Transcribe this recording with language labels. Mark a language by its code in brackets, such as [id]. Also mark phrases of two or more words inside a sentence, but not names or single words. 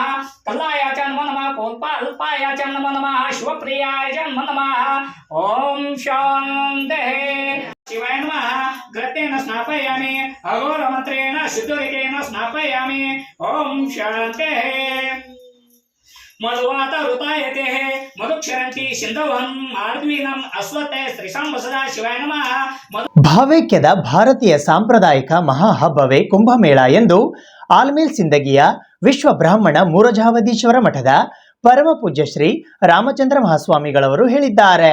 [sa] कलाय च नमो नमः. कोल्पाल्पाय च नमो नमः. शिवप्रियाय च नमो नमः. ओं शान्तिः. शिवाय नमः. घृतेन स्नापयामि. अघोरमन्त्रेण शुद्धोदकेन स्नापयामि. ओं शान्तिः. ಮಧುವಾತ ಋತಾಯತೆ ಮಧುಕ್ಷರಂತಿ ಸಿಂಧವಂ ಆರ್ದ್ವೀನಂ ಅಸ್ವತೆ ಶ್ರೀಸಾಂಬ ಸದಾ ಶಿವಾಯ ನಮಃ. [kn] ಭಾವೈಕ್ಯದ ಭಾರತೀಯ ಸಾಂಪ್ರದಾಯಿಕ ಮಹಾಹಬ್ಬವೇ ಕುಂಭಮೇಳ ಎಂದು ಆಲ್ಮೇಲ್ ಸಿಂದಗಿಯ ವಿಶ್ವ ಬ್ರಾಹ್ಮಣ ಮೂರಜಾವದೀಶ್ವರ ಮಠದ ಪರಮ ಪೂಜ್ಯ ಶ್ರೀ ರಾಮಚಂದ್ರ ಮಹಾಸ್ವಾಮಿಗಳವರು ಹೇಳಿದ್ದಾರೆ.